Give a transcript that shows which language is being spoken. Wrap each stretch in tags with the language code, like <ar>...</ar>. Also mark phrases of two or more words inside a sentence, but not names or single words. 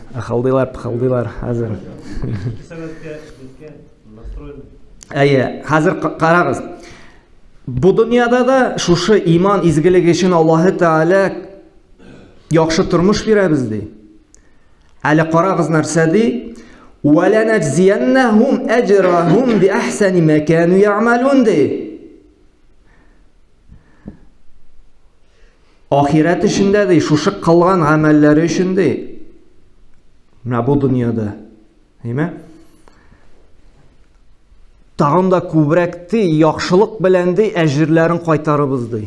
<tt>Ахылдылар, пахылдылар хәзер. Әйе, хәзер карагыз. Бу дөньяда да шушы иман изгелеге өчен Аллаһы Тәгалә яхшы тормыш бирә безди. Әле карагыз нәрсә ди?</tt> <ar>وَلَنَجْزِيَنَّهُمْ أَجْرَهُمْ بِأَحْسَنِ مَا كَانُوا يَعْمَلُونَ ди.</ar> <tt>Ахират өчендә ди, шушы кылган гамәлләре өчен ди. Менә бу дөньяда, әйме? Тагын да күбрәк ди, яхшылык белән ди, әҗерләрен кайтарыбыз ди.</tt>